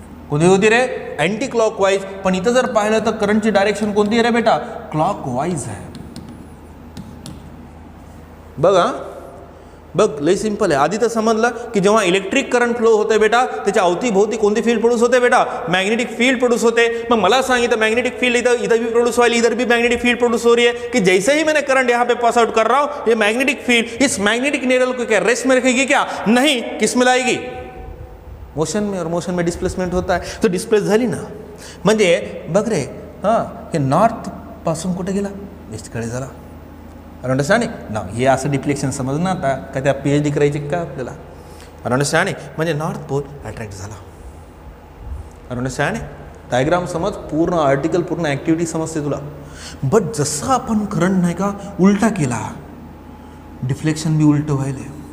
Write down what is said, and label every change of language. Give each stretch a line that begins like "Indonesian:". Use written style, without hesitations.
Marathi: कोणती होती रे, anti clockwise. पण इथं जर पाहिलं तर करंटची डायरेक्शन कोणती आहे रे बेटा, क्लॉकवाईज आहे. बघ लय सिंपल आहे. आधी तर समजलं की जेव्हा इलेक्ट्रिक करंट फ्लो होते बेटा, त्याच्या अवतीभोवती कोणती फील्ड प्रोड्यूस होते बेटा, मैग्नेटिक फील्ड प्रोड्यूस होते. मग मला सांग,
Hindi: इधर मैग्नेटिक फील्ड इधर भी प्रोड्यूस वाली, इधर भी मैग्नेटिक फील्ड प्रोड्यूस हो रही है. कि जैसे ही मैंने करंट यहाँ पे पास आउट कर रहा हूँ, ये मैग्नेटिक फील्ड इस मैग्नेटिक निडल को क्या रेस्ट में रखेगी क्या, नहीं, किस में लाएगी, मोशन में. और मोशन में डिस्प्लेसमेंट होता है,
Marathi: तो डिस्प्लेस झाली ना. म्हणजे बघ रे, हां, हे नॉर्थ पासून कुठे गेला, वेस्टकडे झाला. अंडरस्टँडिंग ना. हे असं डिफ्लेक्शन समज ना, आता का त्या PhD करायची का आपल्याला. अंडरस्टँडिंग म्हणजे नॉर्थ पोल अट्रॅक्ट झाला. अंडरस्टँडिंग. डायग्राम समज, पूर्ण आर्टिकल, पूर्ण ॲक्टिव्हिटी समजते तुला. बट जसं आपण करंट नाही का उलटा केला, डिफ्लेक्शन बी उलटं व्हायले.